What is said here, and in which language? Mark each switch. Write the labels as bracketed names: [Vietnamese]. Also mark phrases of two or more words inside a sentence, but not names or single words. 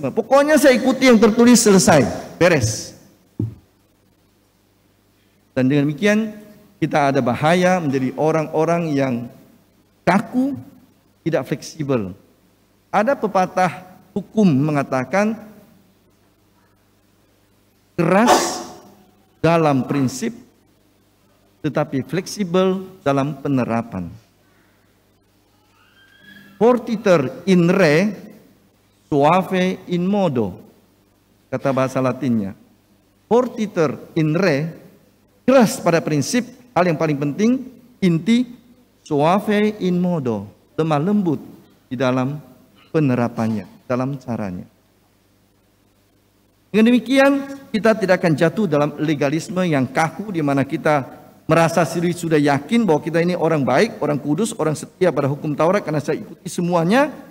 [Indonesian] Pokoknya saya ikuti yang tertulis, selesai, beres. Dan dengan demikian kita ada bahaya menjadi orang-orang yang kaku, tidak fleksibel. Ada pepatah hukum mengatakan keras dalam prinsip tetapi fleksibel dalam penerapan. [Latin] Fortiter in re, suave in modo, [Indonesian] kata bahasa Latinnya. [Latin] fortiter in re, [Indonesian] keras pada prinsip, hal yang paling penting, inti, [Latin] suave in modo, [Indonesian] lemah lembut di dalam penerapannya, dalam caranya. Dengan demikian, kita tidak akan jatuh dalam legalisme yang kaku di mana kita merasa sendiri sudah yakin bahwa kita ini orang baik, orang kudus, orang setia pada hukum Taurat karena saya ikuti semuanya.